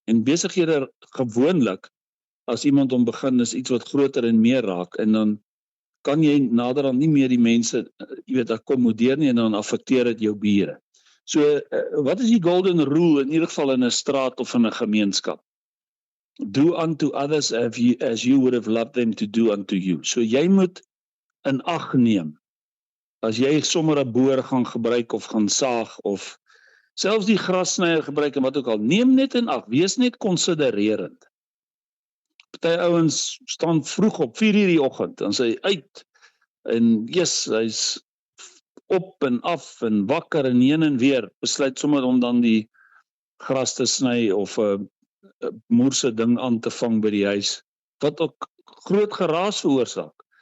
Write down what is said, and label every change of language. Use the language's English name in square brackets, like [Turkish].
[Afrikaans] En besighede gewoonlik, as iemand om begin, is iets wat groter en meer raak, en dan kan jy naderhand nie meer die mense, jy weet, akkommodeer nie, en dan affekteer dit jou bure. So, wat is die golden rule, in ieder geval in 'n straat of in 'n gemeenskap? [English] Do unto others as you would have loved them to do unto you. [Afrikaans] So jy moet in ag neem, as jy sommer 'n boor gaan gebruik of gaan saag, of selfs die grassnyer gebruik en wat ook al, neem net in ag, wees net konsidererend. Party ouens staan vroeg op 4 uur die oggend, dan sê hy uit, en hy's op en af en wakker en heen en weer, besluit sommer om dan die gras te sny of 'n moerse ding aan te vang by die huis, wat ook groot geraas veroorsaak.